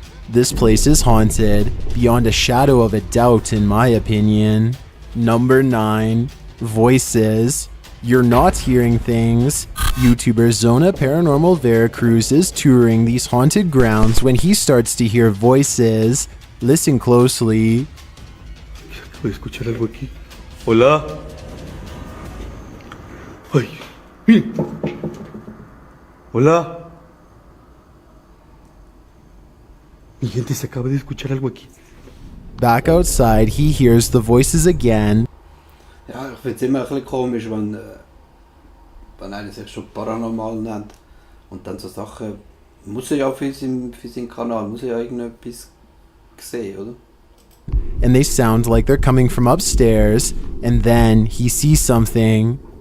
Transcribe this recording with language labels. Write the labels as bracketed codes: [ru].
[en] This place is haunted, beyond a shadow of a doubt in my opinion. Number 9. Voices. You're not hearing things. YouTuber Zona Paranormal Veracruz is touring these haunted grounds when he starts to hear voices. Listen closely. [es] Voy a escuchar algo aquí. Hola. Ay, miren. Hola. Mi gente, se acaba de escuchar algo aquí. [en] Back outside, he hears the voices again. [de] Ja, ich finde es immer ein bisschen komisch, wenn einer sich schon paranormal nennt und dann so Sachen, muss er ja für seinen Kanal, muss er ja irgendetwas sehen, oder? [en] And they sound like they're coming from upstairs, and then he sees something.